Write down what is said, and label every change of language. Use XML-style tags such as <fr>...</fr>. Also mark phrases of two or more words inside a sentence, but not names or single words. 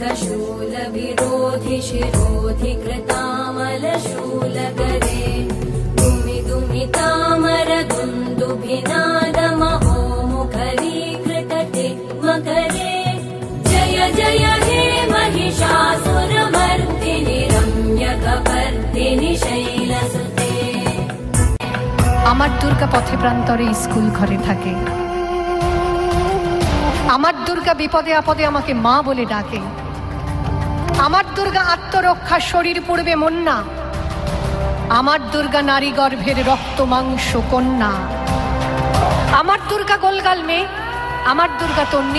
<sa>शूल विरोधि शिरोधि कृतामलशूलकरे दुमि दुमितामर दुन्दुभिनाद महोमुखरीकृतटे मकरे जय जय हे महिषासुरमर्दिनि रम्यकपर्दिनि शैलसुते।</sa> <bn>আমার দুর্গা পথে প্রান্তরে স্কুল ঘরে থাকে, আমার দুর্গা বিপদে আপদে আমাকে মা বলে ডাকে, আমার দুর্গা আত্মরক্ষা শরীর পূর্বে মন্না, আমার দুর্গা নারী গর্ভের রক্ত মাংস কন্যা, আমার দুর্গা গোলগাল মেয়ে, আমার দুর্গা তন্নি,</bn>